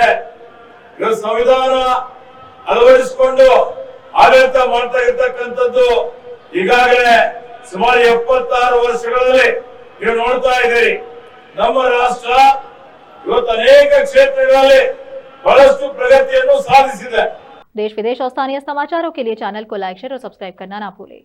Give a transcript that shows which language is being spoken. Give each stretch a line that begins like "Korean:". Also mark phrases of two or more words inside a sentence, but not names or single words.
Kannada: ಇವತ್ತು ಸಂವಿಧಾನ ಅಳವಡಿಸಿಕೊಂಡು ಆಡಳಿತ ಮಾಡ್ತಾ ಇರ್ತಕ್ಕಂಥದ್ದು ಈಗಾಗಲೇ ಸುಮಾರು 76 ವರ್ಷಗಳಲ್ಲಿ ನೀವು ನೋಡ್ತಾ ಇದ್ದೀರಿ। ನಮ್ಮ ರಾಷ್ಟ್ರ ಇವತ್ತು ಅನೇಕ ಕ್ಷೇತ್ರಗಳಲ್ಲಿ ಬಹಳಷ್ಟು ಪ್ರಗತಿಯನ್ನು ಸಾಧಿಸಿದೆ।
Hindi: देश विदेश और स्थानीय समाचारों के लिए चैनल को
English: like, share
Hindi: और सब्सक्राइब करना ना भूलें।